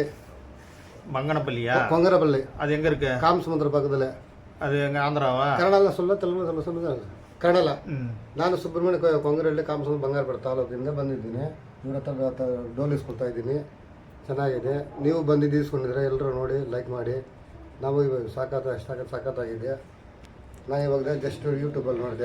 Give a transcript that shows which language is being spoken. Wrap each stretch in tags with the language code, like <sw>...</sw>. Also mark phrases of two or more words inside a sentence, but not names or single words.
<ta>மங்கனப்பள்ளியா? கொங்கரப்பள்ளி. அது எங்கே இருக்கு? காமசமுத்திரம் பக்கத்தில். அது எங்கள் ஆந்திராவா? ಕನ್ನಡ சொல்ல ತೆಲುಗು சொல்லுங்க.</ta> <kn>ಕನ್ನಡ. ನಾನು ಸುಬ್ರಹ್ಮಣ್ಯ ಕೊಂಗರಳ್ಳಿ ಕಾಮಸಮುದ್ರ ಬಂಗಾರಪೇಟೆ ತಾಲೂಕಿಂದ ಬಂದಿದ್ದೀನಿ. ಇವ್ರ ಹತ್ರ ಡೋಲ್ ಇಸ್ಕೊಳ್ತಾ ಇದ್ದೀನಿ. ಚೆನ್ನಾಗಿದೆ. ನೀವು ಬಂದಿದ್ದು ಇಸ್ಕೊಂಡಿದ್ರೆ ಎಲ್ಲರೂ ನೋಡಿ ಲೈಕ್ ಮಾಡಿ. ನಾವು ಇವಾಗ ಸಾಕಾಗಿದೆ. ನಾನು ಇವಾಗ ಜಸ್ಟ್ ಯೂಟ್ಯೂಬಲ್ಲಿ ನೋಡಿದೆ.</kn>